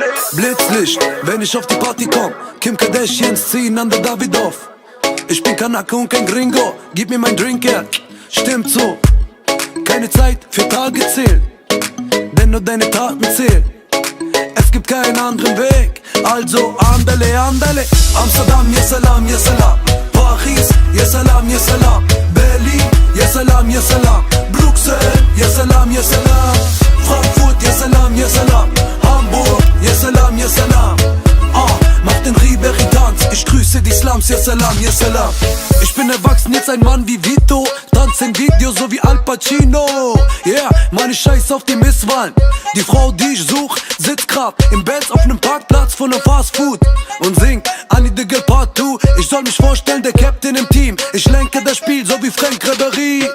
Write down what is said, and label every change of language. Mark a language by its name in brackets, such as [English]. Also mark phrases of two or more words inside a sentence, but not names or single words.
[German] Blitzlicht, wenn ich auf die Party komm. Kim Kardashians ziehen an der Davidoff. Ich bin Kanake und kein Gringo, gib mir mein Drink her. Stimmt so, keine Zeit für Tage zählen, denn nur deine Taten zählen. Es gibt keinen anderen Weg, also [Spanish] andale, andale. [German] Amsterdam, [Arabic] يا سلام يا سلام. Paris, يا سلام يا سلام. Berlin, يا سلام يا سلام. Bruxelles, يا سلام يا سلام. Frankfurt, يا سلام يا سلام. Hamburg, يا سلام يا سلام. [German] Mach den Ribery-Tanz, ich grüße die Slums, [Arabic] يا سلام يا سلام. [German] Ich bin erwachsen, jetzt ein Mann wie Vito. Tanz in Video so wie Al Pacino. Yeah, meine Scheiß auf die Misswahlen. Die Frau, die ich such, sitzt grad im Benz auf nem Parkplatz von nem Fast Food und singt I Need the Girl Part 2. Ich soll mich vorstellen, der Captain im Team. Ich lenke das Spiel so wie Frank Ribery.